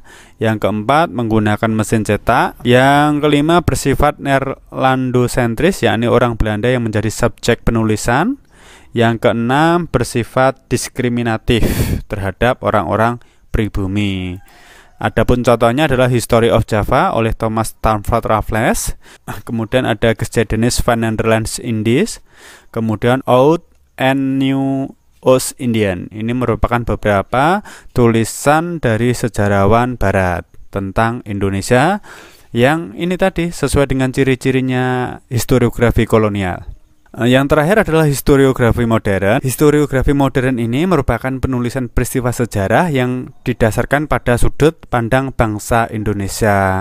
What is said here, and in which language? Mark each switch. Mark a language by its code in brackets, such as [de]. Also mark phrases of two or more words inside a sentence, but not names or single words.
[id] Yang keempat, menggunakan mesin cetak. Yang kelima, bersifat Neerlandosentris, yakni orang Belanda yang menjadi subjek penulisan. Yang keenam, bersifat diskriminatif terhadap orang-orang pribumi. Adapun contohnya adalah History of Java oleh Thomas Stamford Raffles. Kemudian ada Geschiedenis van Nederlands Indies. Kemudian Oud and New Oost-Indiën. Ini merupakan beberapa tulisan dari sejarawan Barat tentang Indonesia yang ini tadi sesuai dengan ciri-cirinya historiografi kolonial. Yang terakhir adalah historiografi modern. Historiografi modern ini merupakan penulisan peristiwa sejarah yang didasarkan pada sudut pandang bangsa Indonesia.